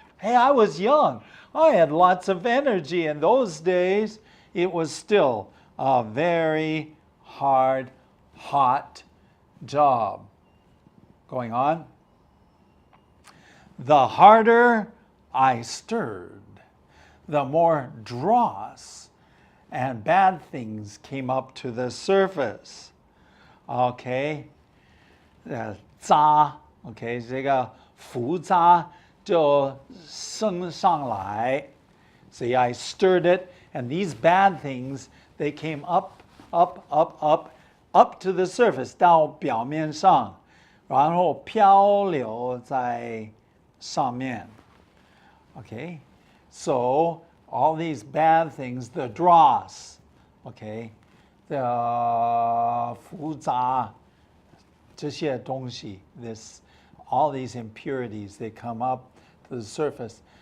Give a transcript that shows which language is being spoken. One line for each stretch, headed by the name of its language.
English: Hey, I was young. I had lots of energy. In those days, it was still a very hard, hot job. Going on. The harder I stirred, the more dross and bad things came up to the surface.
Chinese: Okay, 渣 ，OK， 这个浮渣就升上来。
English: See, I stirred it, and these bad things, they came up, up, up, up, up to the surface,
Chinese: 到表面上，然后漂流在上面。
English: Okay, so all these bad things, the dross, okay, the
Chinese: 浮杂这些东西,
English: all these impurities, they come up to the surface.